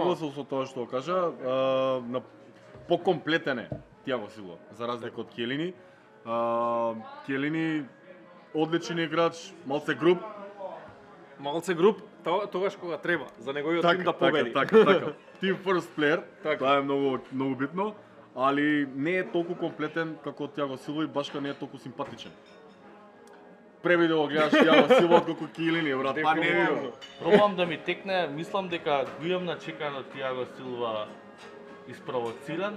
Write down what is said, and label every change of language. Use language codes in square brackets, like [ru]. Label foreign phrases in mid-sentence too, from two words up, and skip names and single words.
[mk] согласил со тоа што кажа, на покомплетен е Тиаго Силва, за разлика од Келини. Келини одличен играч, малце груб. Малце груп, тогаш кога треба, за неговиот тим да победи. Така. [en] Team first player, [mk] Така. тоа е многу битно, али не е толку комплетен како Тиаго Силва и башка не е толку симпатичен. Преби да го гледаш Тиаго Силва отколку Келини, брат. Па не е. Пробувам да ми текне, мислам дека го имам начекано Тиаго Силва испровоциран.